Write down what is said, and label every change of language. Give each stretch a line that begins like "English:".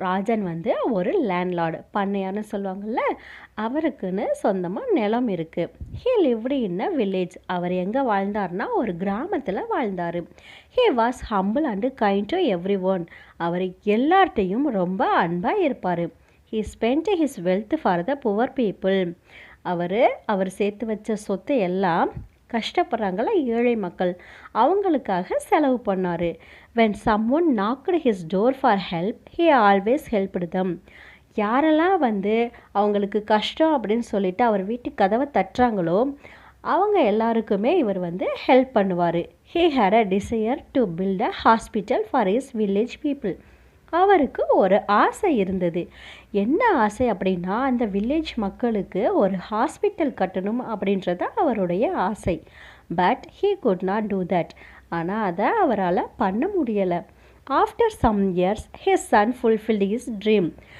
Tamil: ராஜன் வந்து ஒரு லேண்ட்லார்டு, பண்ணையார்னு சொல்லுவாங்கள்ல, அவருக்குன்னு சொந்தமாக நிலம் இருக்குது.
English: He lived in a village.
Tamil: அவர் எங்கே வாழ்ந்தார்னா ஒரு கிராமத்தில் வாழ்ந்தார்.
English: He was humble and kind to everyone.
Tamil: அவர் எல்லார்ட்டையும் ரொம்ப அன்பாக இருப்பார்.
English: He spent his wealth for the poor people.
Tamil: அவர் சேர்த்து வச்ச சொத்தை எல்லாம் கஷ்டப்படுறாங்கள ஏழை மக்கள், அவங்களுக்காக செலவு பண்ணார்.
English: When someone knocked his door for help, he always helped them.
Tamil: யாரெல்லாம் வந்து அவங்களுக்கு கஷ்டம் அப்படின்னு சொல்லிட்டு அவர் வீட்டு கதவை தட்டுறாங்களோ அவங்க எல்லாருக்குமே இவர் வந்து ஹெல்ப் பண்ணுவார்.
English: He had a desire to build a hospital for his village people.
Tamil: அவருக்கு ஒரு ஆசை இருந்தது. என்ன ஆசை அப்படின்னா, அந்த வில்லேஜ் மக்களுக்கு ஒரு ஹாஸ்பிட்டல் கட்டணும் அப்படின்றது அவருடைய ஆசை.
English: But he could not do that.
Tamil: ஆனால் அதை அவரால் பண்ண முடியலை.
English: After some years his son fulfilled his dream.